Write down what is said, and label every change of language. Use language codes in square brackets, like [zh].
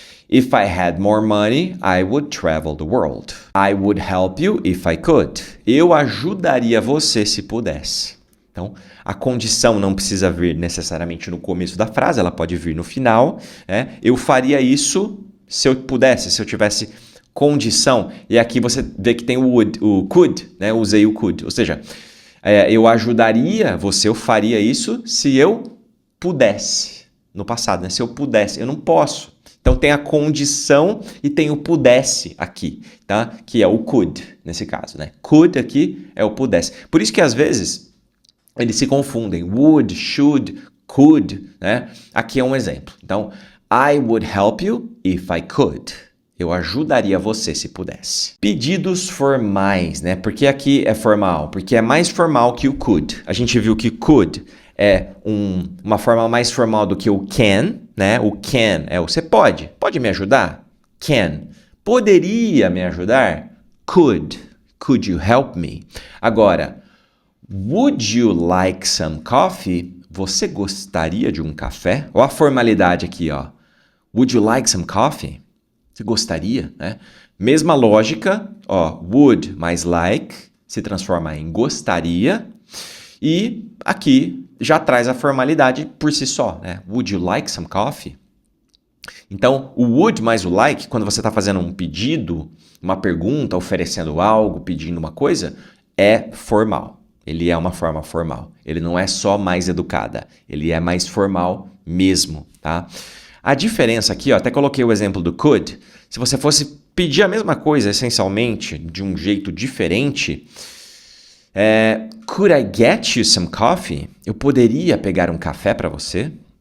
[en] If I had more money, I would travel the world. I would help you if I could. [pt] Eu ajudaria você se pudesse. Então, a condição não precisa vir necessariamente no começo da frase, ela pode vir no final. Né? Eu faria isso se eu pudesse, se eu tivesse condição. E aqui você vê que tem o could, né? Eu usei o could. Ou seja, eu ajudaria você, eu faria isso se eu pudesse. No passado, né? Se eu pudesse, eu não posso. Então tem a condição e tem o pudesse aqui, tá? Que é o could, nesse caso, né? Could aqui é o pudesse. Por isso que às vezes eles se confundem. Would, should, could, né? Aqui é um exemplo. [en] Então, I would help you if I could. [pt] Eu ajudaria você se pudesse. Pedidos formais, né? Por que aqui é formal? Porque é mais formal que o could. A gente viu que could é uma forma mais formal do que o can, né? O can é o você pode me ajudar? [en] Can. [pt] Poderia me ajudar? [en] Could you help me? Agora, would you like some coffee? [pt] Você gostaria de um café? Olha a formalidade aqui, ó. [en] Would you like some coffee? [pt] Você gostaria, né? Mesma lógica, ó, would mais like se transforma em gostaria e aqui já traz a formalidade por si só, né? [en] Would you like some coffee? [pt] Então, o would mais o like, quando você está fazendo um pedido, uma pergunta, oferecendo algo, pedindo uma coisa, é formal. Ele é uma forma formal. Ele não é só mais educada. Ele é mais formal mesmo, tá? A diferença aqui, ó, até coloquei o exemplo do could. Se você fosse pedir a mesma coisa, essencialmente, de um jeito diferente... [en] could I get you some coffee? [pt] Eu poderia pegar um café para você?